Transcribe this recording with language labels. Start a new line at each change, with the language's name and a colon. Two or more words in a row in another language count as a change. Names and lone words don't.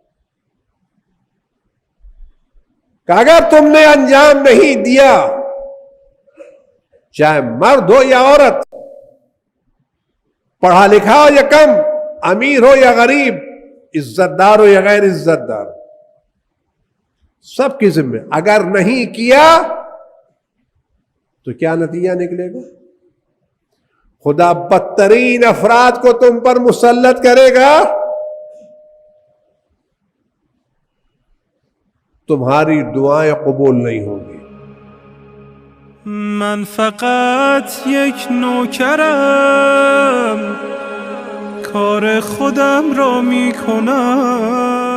Urdu: کہ اگر تم نے انجام نہیں دیا، چاہے مرد ہو یا عورت، پڑھا لکھا ہو یا کم، امیر ہو یا غریب، عزت دار ہو یا غیر عزت دار، سب کی ذمہ، اگر نہیں کیا تو کیا نتیجہ نکلے گا؟ خدا بدترین افراد کو تم پر مسلط کرے گا، تمہاری دعائیں قبول نہیں ہوں گی.
Persian: من فقط یک نوکرم، کار خودم را می کنم.